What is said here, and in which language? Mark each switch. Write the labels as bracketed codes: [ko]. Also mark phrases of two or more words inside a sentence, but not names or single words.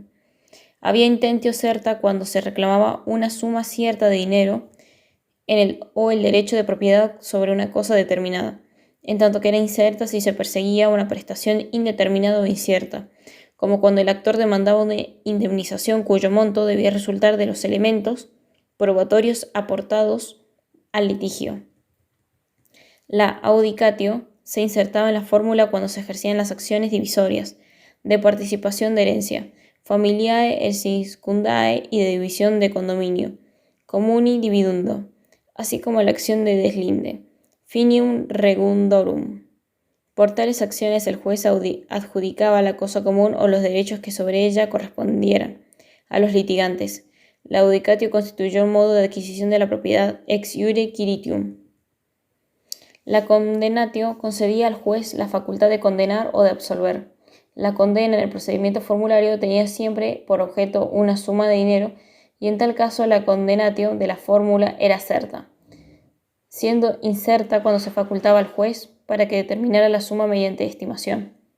[es] Había [la] intentio certa [es] cuando se reclamaba una suma cierta de dinero o el derecho de propiedad sobre una cosa determinada, en tanto que era incerta si se perseguía una prestación indeterminada o incierta, como cuando el actor demandaba una indemnización cuyo monto debía resultar de los elementos probatorios aportados al litigio. La audicatio se insertaba en la fórmula cuando se ejercían las acciones divisorias, de participación de herencia, [la] familiae et circundae [es] y de división de condominio, [la] comuni dividundo, [es] así como la acción de deslinde, [la] finium regundorum. [es] Por tales acciones el juez adjudicaba la cosa común o los derechos que sobre ella correspondieran a los litigantes. La audicatio constituyó un modo de adquisición de la propiedad [la] ex iure quiritium. [es] La condemnatio concedía al juez la facultad de condenar o de absolver. La condena en el procedimiento formulario tenía siempre por objeto una suma de dinero y en tal caso la condemnatio de la fórmula era certa, siendo incerta cuando se facultaba al juez para que determinara la suma mediante estimación.